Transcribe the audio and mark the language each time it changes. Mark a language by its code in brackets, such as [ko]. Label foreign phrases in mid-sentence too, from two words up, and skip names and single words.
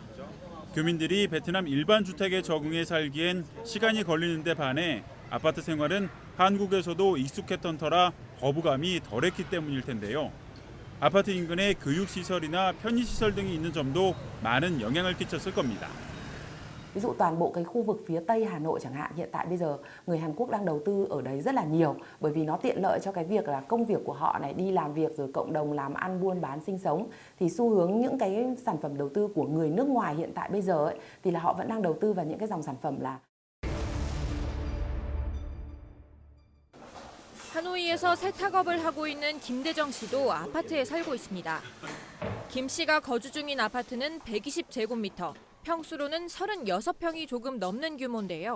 [ko] 교민들이 베트남 일반 주택에 적응해 살기엔 시간이 걸리는 데 반해 아파트 생활은 한국에서도 익숙했던 터라 거부감이 덜했기 때문일 텐데요. 아파트 인근에 교육시설이나 편의시설 등이 있는 점도 많은 영향을 끼쳤을 겁니다. [vi] Ví dụ toàn bộ cái khu vực phía Tây Hà Nội chẳng hạn, hiện tại bây giờ người Hàn Quốc đang đầu tư ở đấy rất là nhiều bởi vì nó tiện lợi cho cái việc là công việc của họ này, đi làm việc rồi cộng đồng làm ăn buôn bán sinh sống, thì xu hướng những cái sản phẩm đầu tư của người nước ngoài hiện tại bây giờ ấy, thì là họ vẫn đang đầu tư vào những cái dòng sản phẩm là [ko] 하노이에서 세탁업을 하고 있는 김대정 씨도 아파트에 살고 있습니다. 김 씨가 거주 중인 아파트는 120제곱미터, 평수로는 36평이 조금 넘는 규모인데요.